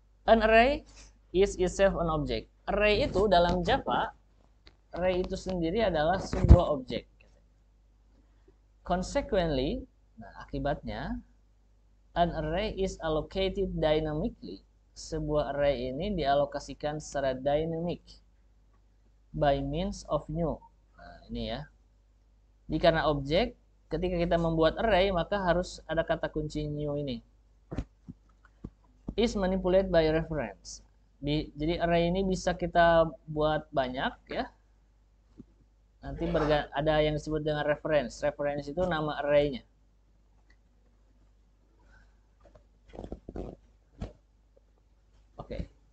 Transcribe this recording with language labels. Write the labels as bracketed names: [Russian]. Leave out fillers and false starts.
[English] An array is itself an object. [Indonesian] Array itu dalam Java, array itu sendiri adalah sebuah objek. [English] Consequently, [Indonesian] nah akibatnya, [English] an array is allocated dynamically. [Indonesian] Sebuah array ini dialokasikan secara dynamic [English] by means of new. [Indonesian] Nah, ini ya. Jadi karena objek, ketika kita membuat array, maka harus ada kata kunci new ini. [English] Is manipulated by reference. [Indonesian] Jadi array ini bisa kita buat banyak ya. Nanti ada yang disebut dengan reference. Reference itu nama array-nya. Oke.